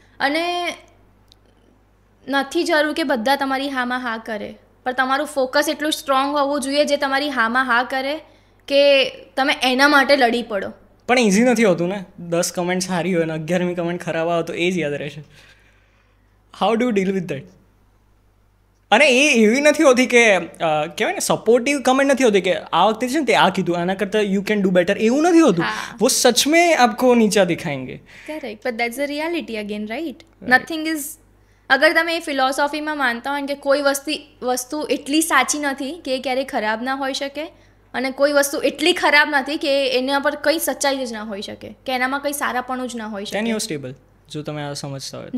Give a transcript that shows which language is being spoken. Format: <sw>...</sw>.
<gu>અને નથી જરૂર કે બધા તમારી હામાં હા કરે, પણ તમારું ફોકસ એટલું સ્ટ્રોંગ હોવું જોઈએ જે તમારી હામાં હા કરે કે તમે એના માટે લડી પડો. પણ ઇઝી નથી હોતું ને. 10 કમેન્ટ સારી હોય ને 11મી કમેન્ટ ખરાબ આવે તો એ જ યાદ રહેશે.</gu> <en>How do deal with that?</en> <gu>અને એ એવી નથી હોતી કે કહેવાય ને સપોર્ટિવ કમેન્ટ નથી હોતી કે આ વખતે છે ને તે આ કીધું આના કરતાં</gu> <en>you can do better,</en> <gu>એવું નથી હોતું.</gu> <hi>वो सच में आपको नीचा दिखाएंगे.</hi> <en>Correct, but that's the reality again, right? Nothing is,</en> <gu>અગર તમે એ ફિલોસોફીમાં માનતા હોય કે કોઈ વસ્તુ એટલી સાચી નથી કે એ ક્યારેય ખરાબ ના હોઈ શકે અને કોઈ વસ્તુ એટલી ખરાબ નથી કે એના પર કંઈ સચ્ચાઈ જ ના હોઈ શકે કે એનામાં કંઈ સારાપણું જ ના હોઈ શકે.</gu> <en>can you stable,</en> <gu>જો તમે આ સમજતા હોય,</gu>